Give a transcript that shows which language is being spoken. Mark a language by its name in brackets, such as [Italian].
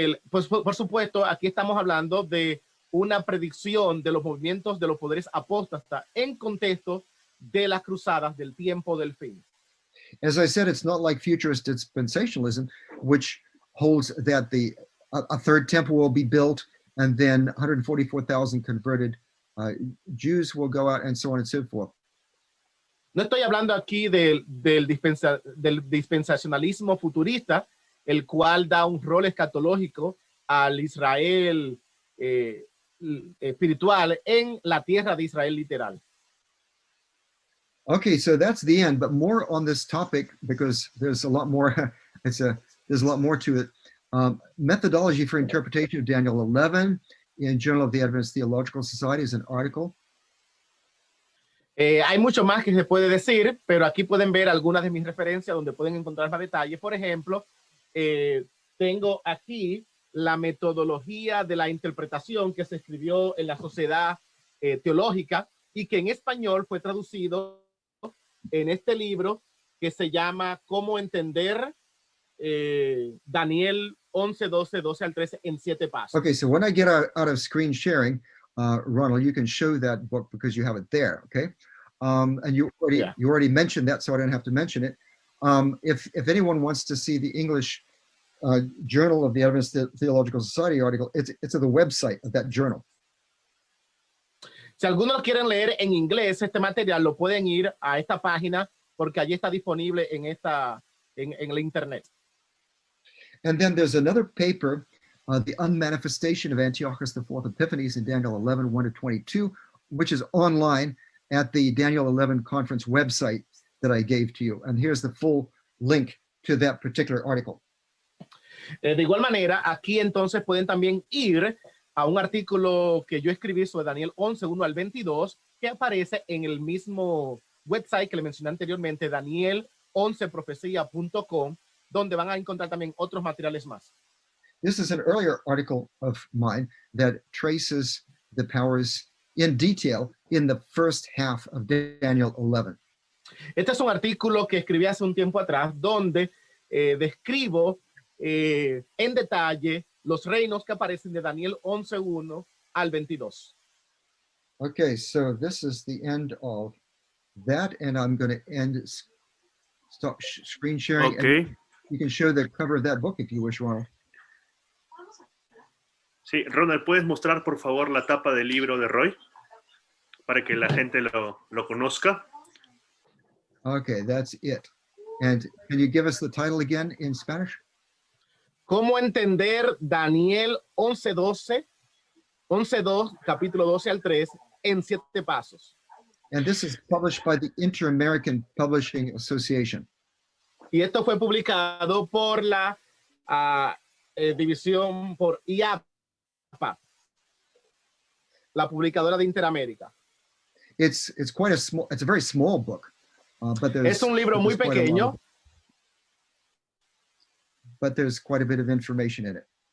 [Spanish] Pues por supuesto, aquí estamos hablando de una predicción de los movimientos de los poderes apóstatas en contexto de las cruzadas del tiempo del fin. [English] As I said, it's not like futurist dispensationalism, which holds that a third temple will be built and then 144,000 converted Jews will go out and so on and so forth. [Spanish] No estoy hablando aquí del dispensacionalismo futurista, el cual da un rol escatológico al Israel espiritual en la tierra de Israel literal. [English] Okay, so that's the end, but more on this topic because there's a lot more. There's a lot more to it. Methodology for interpretation of Daniel 11 in Journal of the Adventist Theological Society is an article. [Spanish] Hay mucho más que se puede decir, pero aquí pueden ver algunas de mis referencias donde pueden encontrar más detalles. Por ejemplo, tengo aquí la metodología de la interpretación que se escribió en la Sociedad Teológica y que en español fue traducido en este libro que se llama Cómo entender Daniel 11, 12 al 13 en 7 pasos. [English] Okay, so when I get out of screen sharing, Ronald, you can show that book because you have it there, okay? And you already mentioned that, so I don't have to mention it. If anyone wants to see the English Journal of the Adventist Theological Society article, it's at the website of that journal. [Spanish] Si algunos quieren leer en inglés este material, lo pueden ir a esta página porque allí está disponible en el internet. [English] And then there's another paper, The Unmanifestation of Antiochus IV Epiphanes in Daniel 11, 1-22, which is online at the Daniel 11 conference website that I gave to you. And here's the full link to that particular article. [Spanish] De igual manera, aquí entonces pueden también ir a un artículo que yo escribí sobre Daniel 11, 1 al 22, que aparece en el mismo website que le mencioné anteriormente, daniel11profecia.com, donde van a encontrar también otros materiales más. [English] This is an earlier article of mine that traces the powers in detail in the first half of Daniel 11. [Spanish] Este es un artículo que escribí hace un tiempo atrás, donde describo en detalle los reinos que aparecen de Daniel 11:1 al 22. [English] Okay, so this is the end of that, and I'm going to stop screen sharing. Okay. And you can show the cover of that book if you wish, Ronald. [Spanish] Sí, Ronald, ¿puedes mostrar por favor la tapa del libro de Roy? Para que la gente lo conozca. [English] Okay, that's it. And can you give us the title again in Spanish? [Spanish] ¿Cómo entender Daniel 11:12, 11:2, capítulo 12 al 3, en 7 pasos? [English] And this is published by the Inter-American Publishing Association. [Spanish] Y esto fue publicado por la división por IAPA, la publicadora de Interamérica. [English] It's quite a small, it's a very small book, but [Spanish] Es un libro muy pequeño, [English] but there's quite a bit of information in it.